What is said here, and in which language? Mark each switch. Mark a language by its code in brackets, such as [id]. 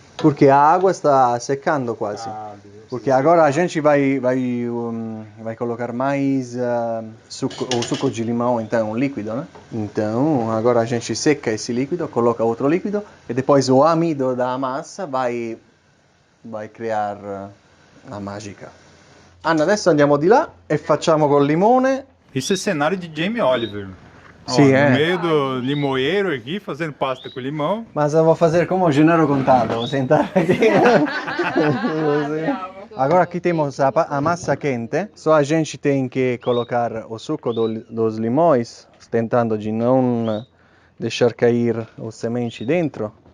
[pt] Porque a água está secando quase. Porque agora a gente vai colocar mais o suco de limão, então, líquido, né? Então, agora a gente seca esse líquido, coloca outro líquido e depois o amido da massa vai criar a mágica. [it] Anna, adesso andiamo di là e facciamo col limone. [pt] Isso é cenário de Jamie Oliver. Sim, no meio do limoeiro aqui, fazendo pasta com limão. Mas eu vou fazer como o Gennaro Contado, vou sentar aqui. Agora aqui temos a massa quente, só a gente tem que colocar o suco dos limões, tentando de não deixar cair os sementes dentro.